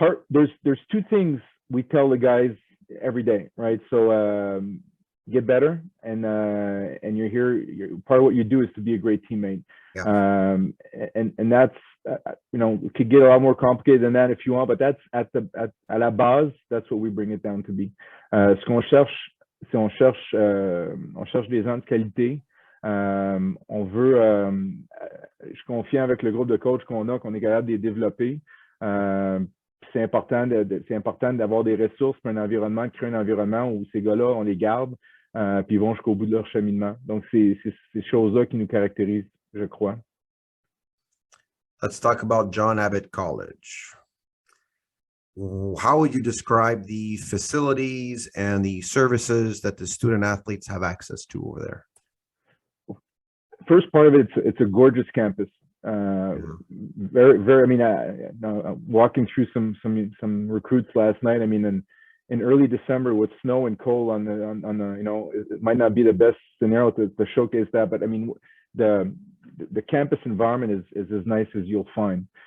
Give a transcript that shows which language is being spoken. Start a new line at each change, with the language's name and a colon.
English: There's two things we tell the guys every day, right? So get better, and you're here. Part of what you do is to be a great teammate. Yeah. And that's it could get a lot more complicated than that if you want, but that's at
French: la base,
English: that's what we bring it down to be.
French: Ce qu'on cherche, c'est on cherche des gens de qualité. On veut, je suis confiant avec le groupe de coachs qu'on est capable de les développer. C'est important d'avoir des ressources pour un environnement, de créer un environnement où ces gars-là, on les garde, puis ils vont jusqu'au bout de leur cheminement. Donc, c'est ces choses-là qui nous caractérisent, je crois.
English: Let's talk about John Abbott College. How would you describe the facilities and the services that the student athletes have access to over there? First part of it, it's a gorgeous campus. Very, very. I mean, walking through some recruits last night. I mean, in early December with snow and cold on the it might not be the best scenario to showcase that, but I mean the campus environment is as nice as you'll find.